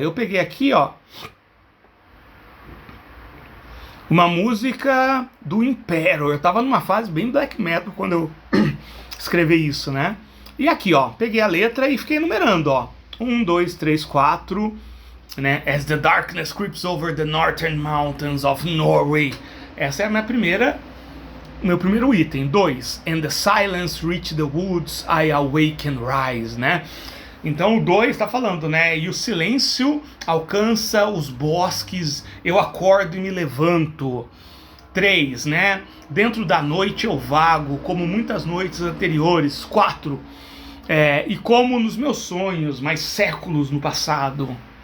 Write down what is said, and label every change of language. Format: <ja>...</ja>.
<pt>Eu peguei aqui, ó, uma música do Impero. Eu tava numa fase bem black metal quando eu escrevi isso, né? E aqui, ó, peguei a letra e fiquei enumerando, ó. 1, 2, 3, 4, né?</pt> <en>As the darkness creeps over the northern mountains of Norway.</en> <pt>Essa é a meu primeiro item.</pt> <en>2, and the silence reach the woods, I awake and rise, né?</en> <pt>Então o 2 está falando, né? E o silêncio alcança os bosques, eu acordo e me levanto. 3, né? Dentro da noite eu vago, como muitas noites anteriores. 4, e como nos meus sonhos, mas séculos no passado.</pt>